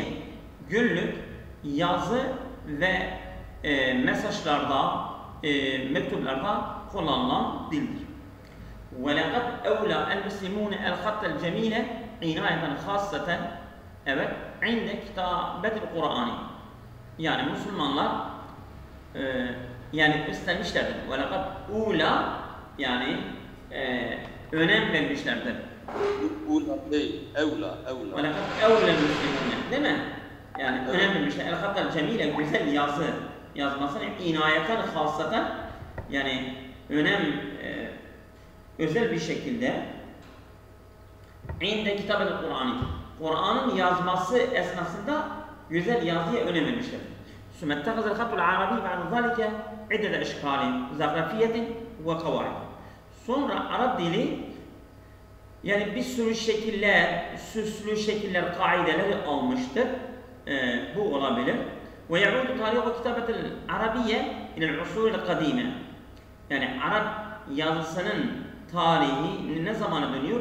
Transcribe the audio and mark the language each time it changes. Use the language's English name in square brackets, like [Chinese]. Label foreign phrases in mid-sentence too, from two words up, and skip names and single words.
[Turkish] Günlük yazı ve mesajlarda, mektuplarda kullanılan dildir. [Arabic] ولقد أولى المسلمون الخط الجميل عناية خاصة evet عند كتابة القرآن. [Turkish] Yani Müslümanlar yani üstlenmişlerdir. [Arabic] وَلَقَدْ اُولَى [Turkish] yani önem vermişlerdir. Ula değil, evla. [Arabic] وَلَقَدْ اَوْلَى الْمُسْلِمُونَ [Turkish] değil mi? Yani evet. Önem vermişler. [Arabic] الخط الجميل [Turkish] güzel yazı yazmasını [Arabic] عناية خاصة [Turkish] yani önem özel bir şekilde [Arabic] عند كتاب القرآن [Turkish] Kur'an'ın yazması esnasında güzel yazıya önem vermişler. [Arabic] ثم اتخذ الخط العربي بعد ذلك عدة أشكال زخرفية وقواعد. [Turkish] Sonra Arap dili yani bir sürü şekiller, süslü şekiller, kaideleri almıştır. Bu olabilir. [Arabic] ويعود تاريخ الكتابة العربية إلى العصور القديمة. [Turkish] Yani Arap yazısının tarihi ne zamana dönüyor?